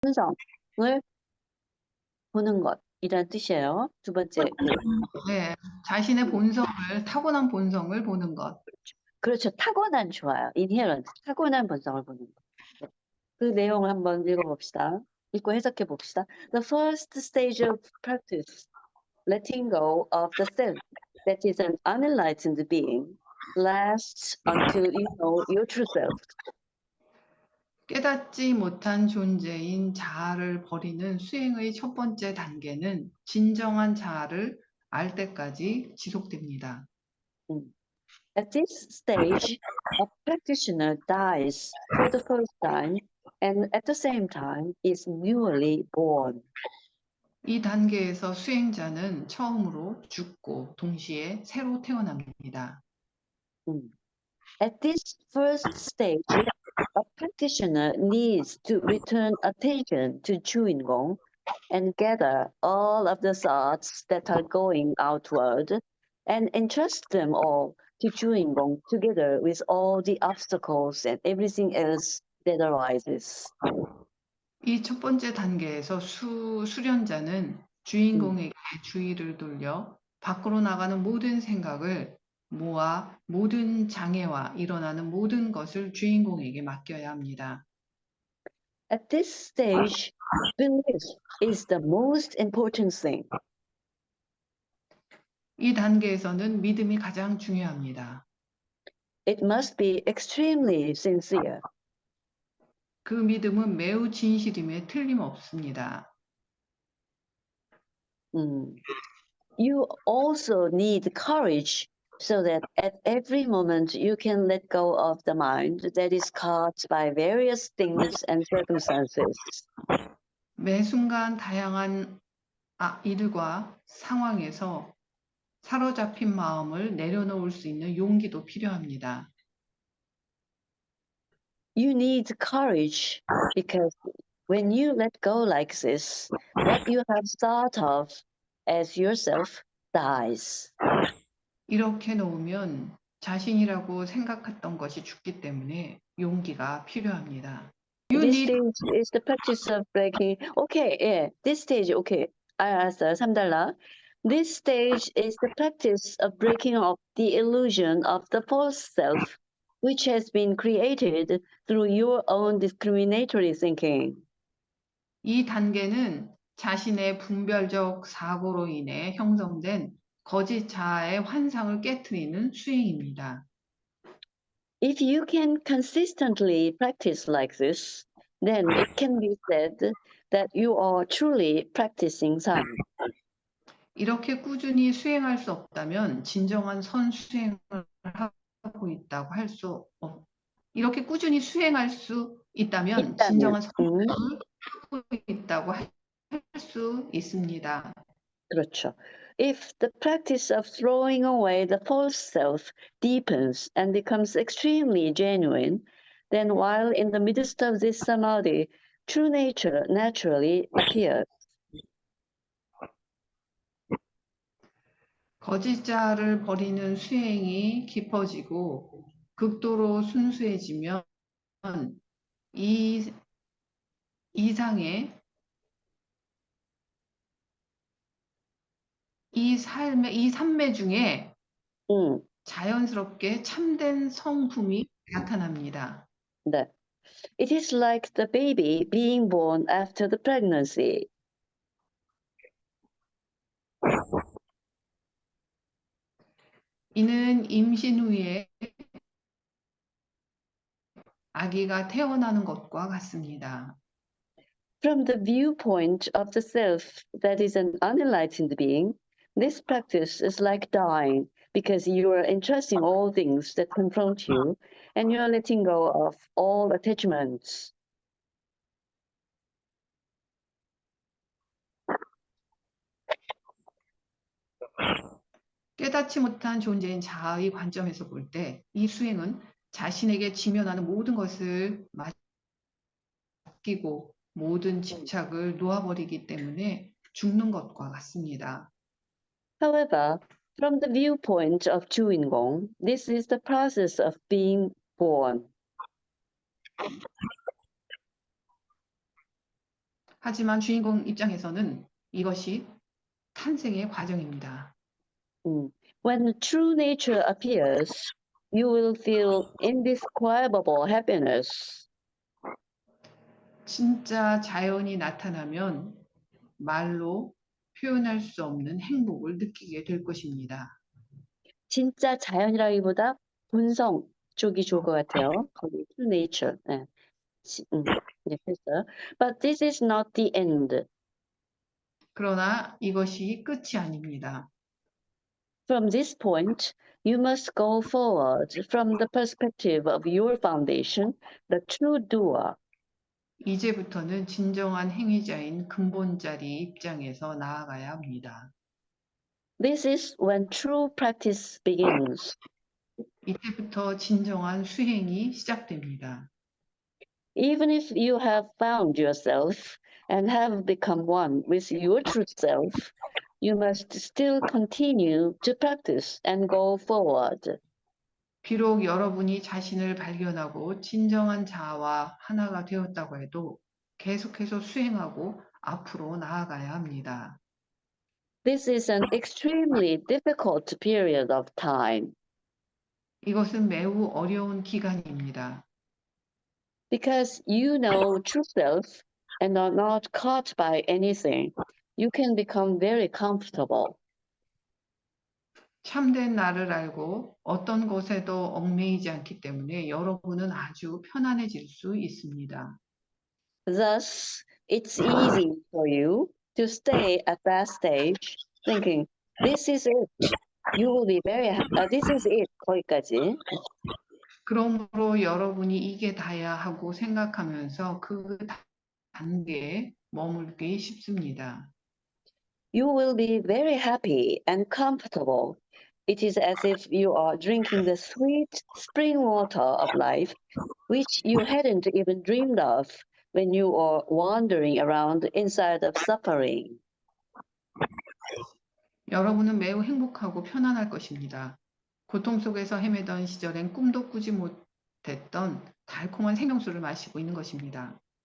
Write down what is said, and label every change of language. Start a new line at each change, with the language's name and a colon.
Korean: 현상을 보는 것이란 뜻이에요. 두 번째 네, 자신의 본성을, 타고난 본성을 보는 것. 그렇죠. 타고난 좋아요. inherent 타고난 본성을 보는 것. 네. 그 내용을 한번 읽어봅시다. 읽고 해석해 봅시다.
English: The first stage of practice, letting go of the self that is an unenlightened being, lasts until you know your true self.
Korean: 깨닫지 못한 존재인 자아를 버리는 수행의 첫 번째 단계는 진정한 자아를 알 때까지 지속됩니다.
English: At this stage, a practitioner dies for the first time and at the same time is newly born.
Korean: 이 단계에서 수행자는 처음으로 죽고 동시에 새로 태어납니다.
English: At this first stage, a practitioner needs to return attention to Juingong and gather all of the thoughts that are going outward and entrust them all to Juingong together with all the obstacles and everything else that arises.
Korean: 이 첫 번째 단계에서 수련자는 주인공에게 주의를 돌려 밖으로 나가는 모든 생각을 모아 모든 장애와 일어나는 모든 것을 주인공에게 맡겨야 합니다.
English: At this stage, belief is the most important thing.
Korean: 이 단계에서는 믿음이 가장 중요합니다.
English: It must be extremely sincere.
Korean: 그 믿음은 매우 진실임에 틀림없습니다.
English: You also need courage so that at every moment you can let go of the mind that is caught by various things and circumstances.
Korean: 매 순간 다양한 일과 상황에서 사로잡힌 마음을 내려놓을 수 있는 용기도 필요합니다.
English: You need courage because when you let go like this, what you have thought of as yourself dies.
Korean: 이렇게 놓으면 자신이라고 생각했던 것이 죽기 때문에 용기가 필요합니다.
English: This stage is the practice of breaking. Okay, yeah. This stage, okay.
Korean: 알았어요. 3달러.
English: This stage is the practice of breaking up the illusion of the false self, which has been created through your own discriminatory thinking.
Korean: 이 단계는 자신의 분별적 사고로 인해 형성된 거짓 자아의 환상을 깨트리는 수행입니다.
English: If you can consistently practice like this, then it can be said that you are truly practicing Sam.
Korean: 이렇게 꾸준히 수행할 수 없다면 진정한 선수행을 하고 있다고 할 수 이렇게 꾸준히 수행할 수 있다면 진정한 선수행을 하고 있다고 할 수 있습니다. 그렇죠.
English: If the practice of throwing away the false self deepens and becomes extremely genuine, then while in the midst of this samadhi, true nature naturally appears.
Korean: 거짓 자아를 버리는 수행이 깊어지고 극도로 순수해지면 이 이상의 이 삼매 중에 자연스럽게 참된 성품이 나타납니다. 네.
English: It is like the baby being born after the pregnancy.
Korean: 이는 임신 후에 아기가 태어나는 것과 같습니다.
English: From the viewpoint of the self that is an unenlightened being, this practice is like dying because you are entrusting all things that confront you and you are letting go of all attachments.
Korean: 깨닫지 못한 존재인 자아의 관점에서 볼 때 이 수행은 자신에게 지면하는 모든 것을 맡기고 모든 집착을 놓아버리기 때문에 죽는 것과 같습니다.
English: However, from the viewpoint of Juingong, this is the process of being born.
Korean: 하지만 주인공 입장에서는 이것이 탄생의 과정입니다.
English: When true nature appears, you will feel indescribable happiness.
Korean: 진짜 자연이 나타나면 말로 표현할 수 없는 행복을 느끼게 될 것입니다. 진짜 자연이라기보다 본성 쪽이 좋을 것 같아요. 거기 true nature. 네. 네, 됐어요.
English: But this is not the end.
Korean: 그러나 이것이 끝이 아닙니다.
English: From this point, you must go forward from the perspective of your foundation, the true doer.
Korean: 이제부터는 진정한 행위자인 근본자리 입장에서 나아가야 합니다.
English: This is when true practice begins.
Korean: 이때부터 진정한 수행이 시작됩니다.
English: Even if you have found yourself and have become one with your true self, you must still continue to practice and go forward.
Korean: 비록 여러분이 자신을 발견하고 진정한 자아와 하나가 되었다고 해도 계속해서 수행하고 앞으로 나아가야 합니다.
English: This is an extremely difficult period of time
Korean: 이것은 매우 어려운 기간입니다.
English: because you know true self and are not caught by anything. You can become very comfortable.
Korean: 참된 나를 알고 어떤 것에도 얽매이지 않기 때문에 여러분은 아주 편안해질 수 있습니다.
English: Thus, it's easy for you to stay at that stage thinking, this is it. You will be very, this is it.
Korean: 거기까지. 그러므로 여러분이 이게 다야 하고 생각하면서 그 단계에 머물기 쉽습니다.
English: You will be very happy and comfortable. It is as if you are drinking the sweet spring water of life, which you hadn't even dreamed of when you were wandering around inside of suffering.
Korean: 여러분은 매우 행복하고 편안할 것입니다. 고통 속에서 헤매던 시절엔 꿈도 꾸지 못했던 달콤한 생명수를 마시고 있는 것입니다.